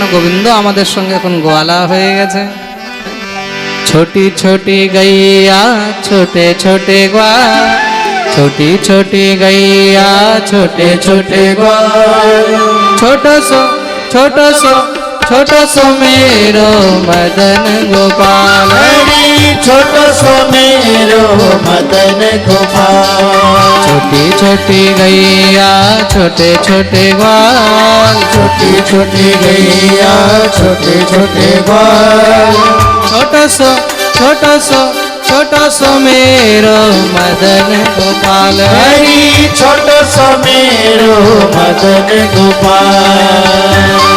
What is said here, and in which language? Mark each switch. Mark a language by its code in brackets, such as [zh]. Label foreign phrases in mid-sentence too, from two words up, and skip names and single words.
[bn] গোবিন্দ আমাদের সঙ্গে এখন গোয়ালা হয়ে গেছে। [hi] छोटी छोटी गैया छोटे छोटे ग्वाल, छोटी छोटी गैया छोटे छोटे ग्वाल, छोट सो छोट सो छोट सो मेरो मदन गोपाल। छोट सो मेरो मदन गोपाल। छोटी छोटी गैया छोटे छोटे ग्वाल, छोटी छोटी गैया छोटे छोटे ग्वाल, छोटो सो छोटो सो मेरो मदन गोपाल। हरि छोट सो मेरो मदन गोपाल।